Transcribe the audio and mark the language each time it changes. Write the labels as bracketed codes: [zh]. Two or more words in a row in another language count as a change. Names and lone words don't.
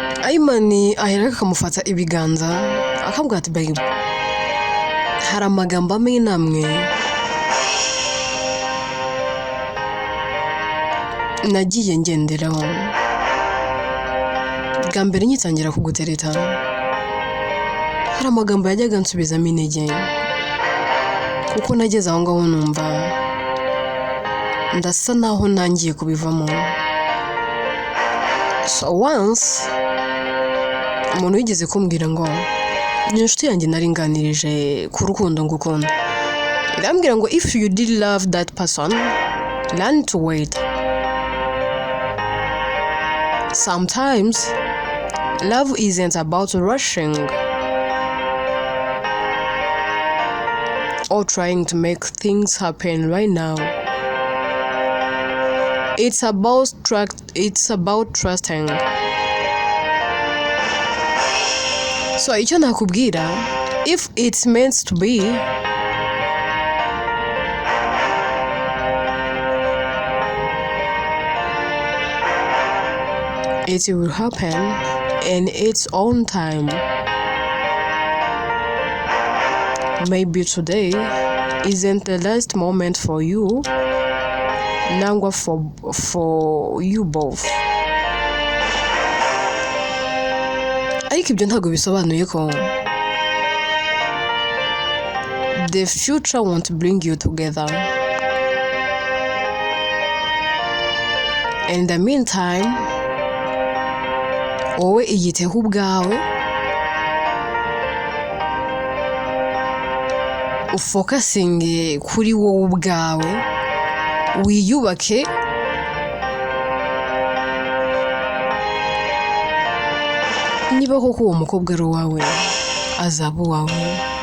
[rw] Ayman ahera akamufata ibiganza akambwira ati babe hari amagambo amwe namwe nagiye ngenderaho bwa mbere nyitangira kugutereta hari amagambo yajyaga nsubizamo intege kuko nageze aho ngaho numva ndasa naho nangiye kubivamo. [en] So once [rw] umuntu wigeze kumbwira ngo ni inshuti yanjye naringanirije ku rukundo ngukunda, irambwira ngo [en] if you did love that person learn to wait. Sometimes love isn't about rushing or trying to make things happen right now. It's about trusting. [rw] So icyo nakubwira, [en] if it's meant to be, it will happen in its own time. Maybe today isn't the last moment for you, nangwa for you both. [rw] Ariko ibyo ntago bisobanuye ko [en] the future won't bring you together. In the meantime, [rw] wowe iyiteho ubwawe, ufokasinge kuri wowe ubwawe, wiyubake, niba koko uwo mukobwa ari uwawe azaba uwawe.